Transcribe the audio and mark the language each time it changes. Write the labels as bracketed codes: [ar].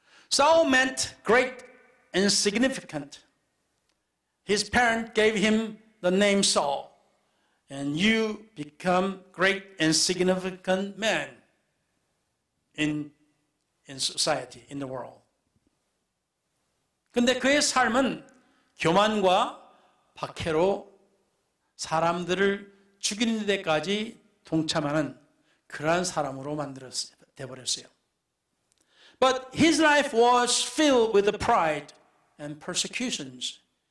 [en] Saul meant great and significant. His parents gave him the name Saul. And you become great and significant man in society, in the world. [ko] 근데 그의 삶은 교만과 박해로 사람들을 죽이는 데까지 동참하는 그러한 사람으로 되어버렸어요. [en] But his life was filled with the pride and persecutions.